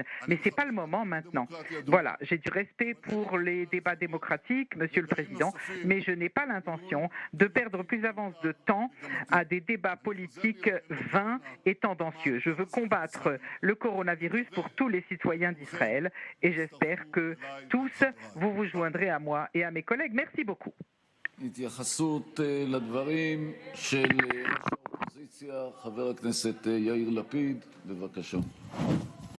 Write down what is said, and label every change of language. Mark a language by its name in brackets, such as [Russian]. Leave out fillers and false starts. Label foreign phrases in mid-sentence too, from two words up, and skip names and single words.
[French] Mais ce n'est pas le moment maintenant. Voilà, j'ai du respect pour les débats démocratiques, Monsieur le Président, mais je n'ai pas l'intention de perdre plus d'avance de temps à des débats politiques vains et tendancieux. Je veux combattre le coronavirus pour tous les citoyens d'Israël et j'espère que tous vous joindrez à moi et à mes collègues. Merci beaucoup. [Hebrew] התייחסות לדברים של ראש האופוזיציה, חבר הכנסת יאיר לפיד, בבקשה.